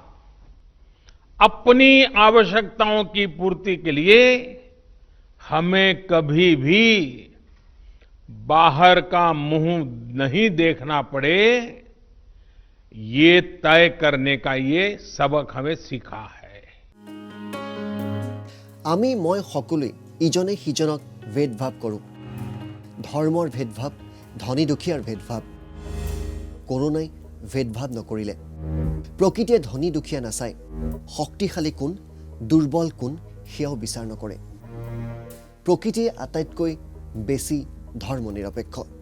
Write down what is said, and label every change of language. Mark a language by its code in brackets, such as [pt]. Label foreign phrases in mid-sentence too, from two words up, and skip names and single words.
[hi] अपनी आवश्यकताओं की पूर्ति के लिए हमें कभी भी बाहर का मुंह नहीं देखना पड़े ये तय करने का ये सबक हमें सीखा है [as] আমি মই সকলোৱে ইজনে সিজনক ভেদভাৱ কৰোঁ ধৰ্মৰ ভেদভাৱ ধনী দুখীয়াৰ ভেদভাৱ কৰোনাই ভেদভাৱ নকৰিলে প্ৰকৃতিয়ে ধনী দুখীয়া নাচায় শক্তিশালী কোন দুৰ্বল কোন সেয়াও বিচাৰ নকৰে প্ৰকৃতিয়ে আটাইতকৈ বেছি ধৰ্ম নিৰপেক্ষ